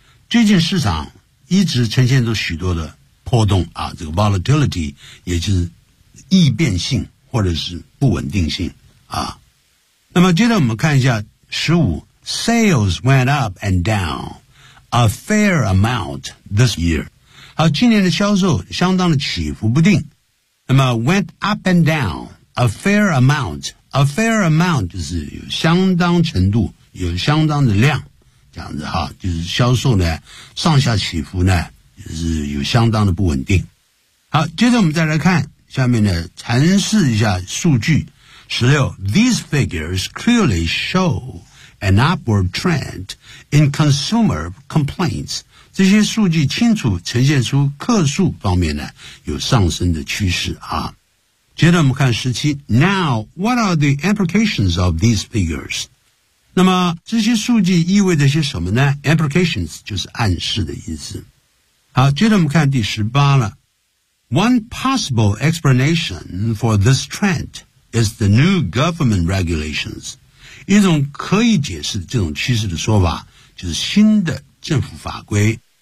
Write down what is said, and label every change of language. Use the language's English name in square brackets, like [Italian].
[Chinese] 最近市场一直呈现着许多的波动啊，这个 volatility 也就是易变性或者是不稳定性啊。那么接着我们看一下15 [English] Sales went up and down a fair amount this year. [Chinese] 好，今年的销售相当的起伏不定。那么 [English] went up and down a fair amountA fair amount [Chinese] 就是有相当程度，有相当的量，这样子哈，就是销售呢，上下起伏呢，就是有相当的不稳定。好，接着我们再来看下面呢，阐释一下数据。 [English] 16 These figures clearly show an upward trend in consumer complaints. [Chinese] 这些数据清楚呈现出客诉方面呢，有上升的趋势啊。接着我们看17 [English] Now, what are the implications of these figures? [Chinese] 那么这些数据意味着些什么呢 ?Implications 就是暗示的意思。好，接着我们看第18了。 [English] One possible explanation for this trend is the new government regulations. [Chinese] 一种可以解释这种趋势的说法就是新的政府法规。